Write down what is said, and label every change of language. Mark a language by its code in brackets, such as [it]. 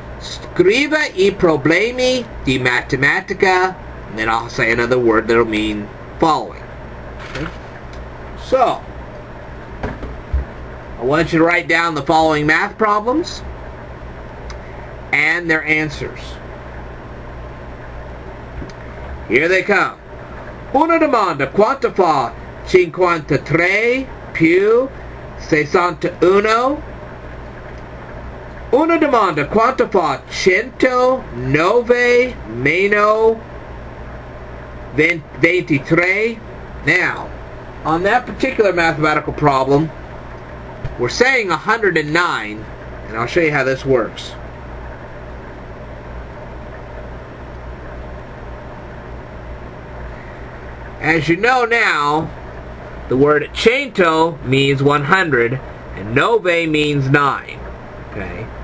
[it] Scriva I problemi di matematica, [en] and then I'll say another word that will mean following, okay? So, I want you to write down the following math problems and their answers. Here they come. [it] Una domanda, quanto fa 53 più 61? Una domanda, quanto fa 109 meno 23? [en] Now, on that particular mathematical problem, we're saying 109, and I'll show you how this works. As you know now, the word cento means 100 and nove means 9. Okay?